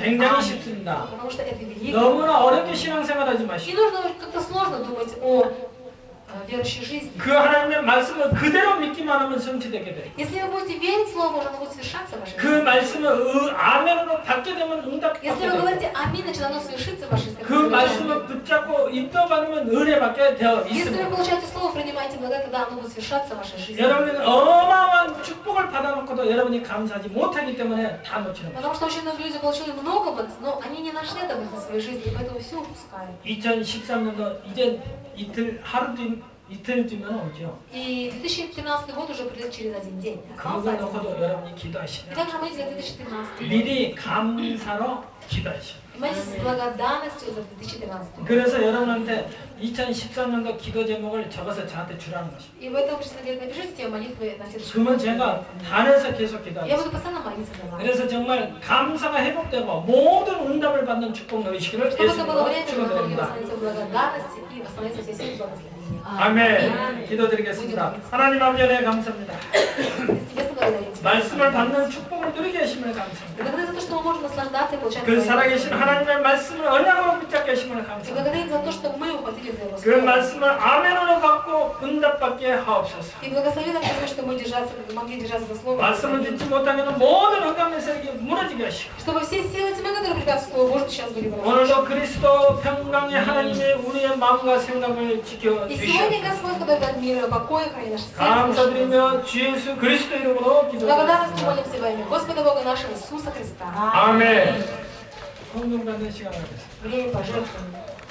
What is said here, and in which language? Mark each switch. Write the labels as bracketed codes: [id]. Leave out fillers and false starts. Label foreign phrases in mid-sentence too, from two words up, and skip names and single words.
[ko] 굉장히 쉽습니다. [ru] Потому что это великое. [ko] 너무나 어렵게 신앙생활하지 [ru] Не [ko] 마시고 [ru] нужно как-то сложно думать о верующей жизни. [ko] 그 하나님의 말씀을 그대로 믿기만 하면 성취되게 돼요. [ru] Если вы будете верить Слову Божьему, оно будет совершаться в вашей [ko] 그 [ru] жизни. [ko] 말씀을 아멘으로 받게 되면 응답받게 [ru] Если вы [ko] 돼요. [ru] говорите аминь, значит оно совершится в вашей жизни. [ko] 그 말씀을 붙잡고 입덕하면 은혜받게 되어 [ru] Если вы [ko] 있습니다. [ru] получаете Слово, принимаете благодать, тогда оно будет совершаться в вашей жизни. [ko] 여러분은 어마어마한 축복을 받아놓고도 여러분이 감사하지 못하기 때문에 다 놓치는 거예요. [ru] Потому что очень многие люди получили много благословений, но они не нашли это в своей жизни, и поэтому все упускают. [ko] 2013년도 이제 이틀 뒤면 오죠. [ru] И 2013 год уже придет через один день. Остался [ko] 그거 [ru] один. [ko] 놓고도 여러분이 [ru] И [ko] 기도하시면 [ru] также молитесь за 2013 год. [ko] 미리 감사로 기도하시오. [ru] И молитесь с благодарностью за 2013 год. [ko] 그래서 여러분한테 2013년도 기도 제목을 적어서 저한테 주라는 것입니다. [ru] И в этом, честно говоря, напишите те молитвы на следующий [ko] 그러면 [ru] год. [ko] 제가 단에서 계속 [ru] Я [ko] 기도하겠습니다. [ru] буду постоянно молиться за вас. [ko] 그래서 정말 감사가 회복되고 모든 응답을 받는 축복 누리시기를 [ru] Чтобы это было [ko] 예수님으로 [ru] время, когда мы [ko] 축원드립니다. [ru] восстановиться в благодарности и восстановиться все силы благословения. [ko] 아멘. 기도드리겠습니다. 하나님 아버지 은혜 감사합니다. [ru] Небесный благодарим Тебя. [ko] 말씀을 받는 축복을 누리게 하심을 [ru] И [ko] 감사합니다. [ru] благодарим за то, что мы можем наслаждаться и получать [ko] 그 [ru] Твою [ko] 살아계신 [ru] милость. [ko] 하나님의 말씀을 언약으로 붙잡게 하심을 [ru] И [ko] 감사합니다. [ru] благодарим за то, что мы ухватили за Его [ko] 그 [ru] Слово. [ko] 말씀을 아멘으로 받고 응답받게 하옵소서. [ru] И благослови нам Господь, что мы могли держаться за Слово. [ko] 말씀을 듣지 못하면 모든 흑암의 세력이 무너지게 하시고 [ru] Чтобы все силы тьмы, которые препятствуют Слову Божьему, сейчас были поражены. [ko] 오늘도 그리스도 평강의 하나님의 우리의 마음과 생각을 [ru] И [ko] 지켜주시옵소서. [ru] сегодня, Господь, который дает мир и покой, храни наше сердце. [ko] 감사드리며 주 예수 그리스도 이름으로 [ru] Благодарность [ko] 기도드립니다. [ru] молимся во имя Господа Бога нашего Иисуса Христа. [ko] 아멘. 성령 받는 시간을 갖겠습니다. [ru] Время пожертвований.